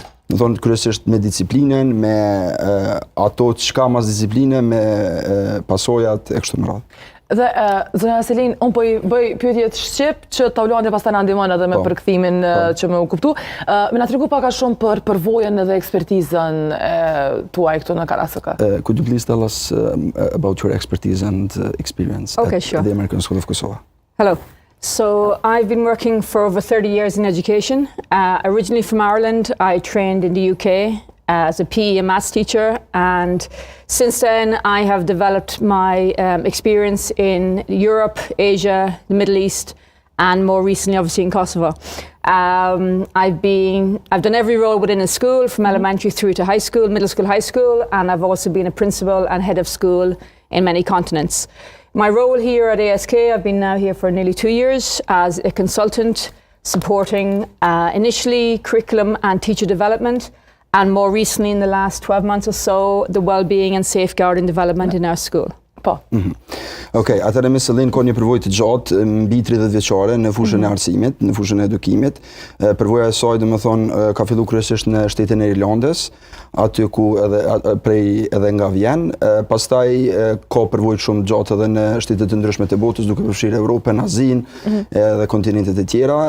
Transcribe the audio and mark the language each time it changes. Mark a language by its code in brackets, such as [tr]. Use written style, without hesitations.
[sq] Do thonë kryesisht me disiplinën, me ato çka mas disipline, me pasojat e kështu me radhë. Dhe zonja Celine, unë po i bëj pyetje të shqip që taulanti pastaj na ndihmon edhe me përkthimin që më u kuptu. Më na tregu pak a shumë për përvojën edhe ekspertizën tuaj këtu në ASK. [en] Could you please tell us about your expertise and experience at the American School of Kosovo? Hello. So I've been working for over 30 years in education. Originally from Ireland, I trained in the UK as a PE and maths teacher, and since then I have developed my experience in Europe, Asia, the Middle East, and more recently obviously in Kosovo. I've done every role within a school, from elementary through to high school, middle school, high school, and I've also been a principal and head of school in many continents. My role here at ASK, I've been now here for nearly 2 years as a consultant, supporting initially curriculum and teacher development, and more recently in the last 12 months or so, the well-being and safeguarding development in our school. [sq] Po. Okej, atëherë me Celine ka një përvojë të gjatë mbi 30 vjeçare në fushën e arsimit, në fushën e edukimit. Përvoja e saj, domethënë, ka filluar kryesisht në shtetin e Irlandës, aty ku edhe nga vjen. Pastaj ka përvojë shumë gjatë edhe në shtete të ndryshme të botës, duke përfshirë Evropën, Azinë dhe kontinentet e tjera.